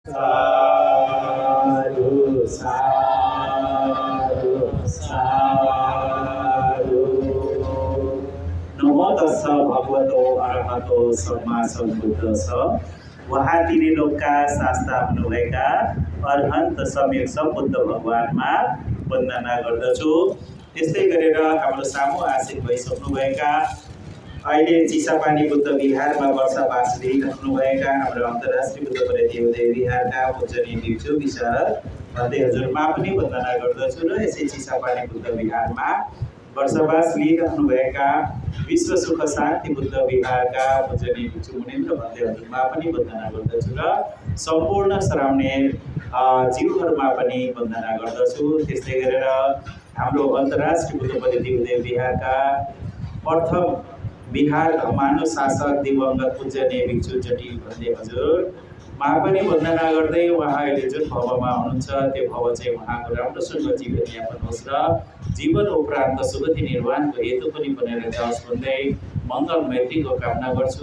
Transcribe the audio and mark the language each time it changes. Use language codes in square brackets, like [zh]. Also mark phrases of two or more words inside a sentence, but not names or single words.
[pi] साधु साधु साधु। नमो तस्स भगवतो अरहतो सम्मा सम्बुद्धस्स। [ne] वहाँ त्रिलोकका शास्ता हुनुभएका अरहन्त सम्यक सम्बुद्ध भगवानमा वन्दना गर्दछु। त्यस्तै गरेर हाम्रो सामु आसीन भइसक्नुभएका अहिले चिसापानी बुद्ध विहारमा वर्षावास लिइराख्नुभएका हाम्रो अन्तर्राष्ट्रिय बुद्ध देवदेव विहारका पूजनीय भिक्षु विशारद भन्दै हजुरमा पनि वन्दना गर्दछु र यसै चिसापानी बुद्ध विहारमा वर्षावास लिइराख्नुभएका विश्व सुख शान्ति बुद्ध विहारका पूजनीय भिक्षु मुनिन्द्र भन्दै हजुरमा पनि वन्दना गर्दछु र सम्पूर्ण श्रावणे जीवहरूमा पनि वन्दना गर्दछु। त्यस्तै गरेर हाम्रो अन्तर्राष्ट्रिय बुद्ध देवदेव विहारका प्रथम बिहार मानव शासक दिवंगत पूजनीय भिक्षु जटी भन्दै हजुरमा पनि वन्दना गर्दै उहाँ अहिले जुन भवमा हुनुहुन्छ त्यो भव चाहिँ उहाँको राम्रोसँग जीवनयापन होस् र जीवन उपरान्त सुगति निर्माणको हेतु पनि बनेर जाओस् भन्दै मङ्गल मैत्रीको कामना गर्छु।